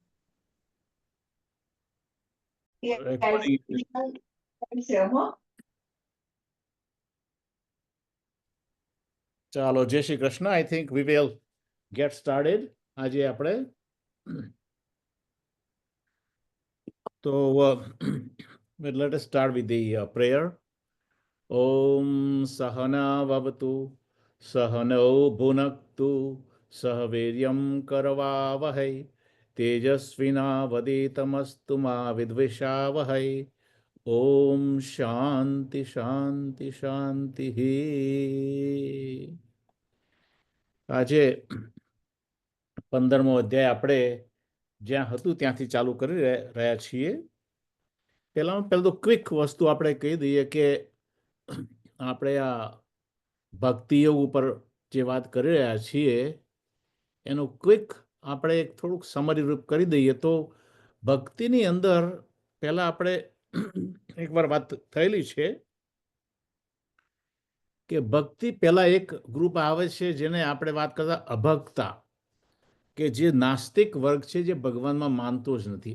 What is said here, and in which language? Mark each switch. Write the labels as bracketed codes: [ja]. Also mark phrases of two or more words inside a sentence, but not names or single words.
[gu] ચાલો, જય શ્રી કૃષ્ણ. [en] I think we will get started. [gu] આજે આપણે તો [en] let us start with the prayer. [sa] ॐ सहनाववतु सहनौ भुनक्तु सहवीर्यं करवावहै तेजस्विनावधीतमस्तु मा विद्विषावहै. ॐ शान्ति शान्ति शान्ति. [gu] આજે 15મો અધ્યાય આપણે જ્યાં હતું ત્યાંથી ચાલુ કરી રહ્યા છીએ. પહેલું તો ક્વિક વસ્તુ આપણે કહી દઈએ કે આપણે આ ભક્તિ યોગ ઉપર જે વાત કરી રહ્યા છીએ એનું ક્વિક આપણે થોડુંક સમરી રૂપ કરી દઈએ તો ભક્તિની અંદર પહેલા આપણે એકવાર વાત થયેલી છે કે ભક્તિ પહેલા એક ગ્રુપ આવે છે જેને આપણે વાત કરતા અભક્તા, કે જે નાસ્તિક વર્ગ છે, જે ભગવાનમાં માનતો જ નથી.